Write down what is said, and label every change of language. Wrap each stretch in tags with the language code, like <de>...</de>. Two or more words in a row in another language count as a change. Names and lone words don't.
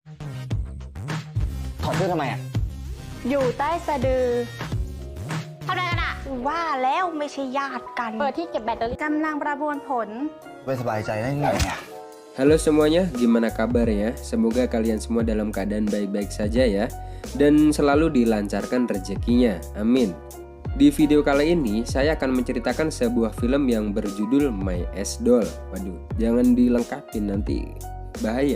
<th>ถอดเสื้อทำไมอ่ะ อยู่ใต้สะดือ ทำอะไรกันอะ ว่าแล้วไม่ใช่ญาติกัน เปิดที่เก็บแบตเตอรี่ กำลังประมวลผล ไม่สบายใจได้ไงอ่ะ</th> <id>Halo semuanya, gimana kabarnya? Semoga kalian semua dalam keadaan baik-baik saja ya, dan selalu dilancarkan rezekinya, amin. Di video kali ini, saya akan menceritakan sebuah film yang berjudul My Ass Doll. Waduh, jangan dilengkapin nanti bahaya.</id>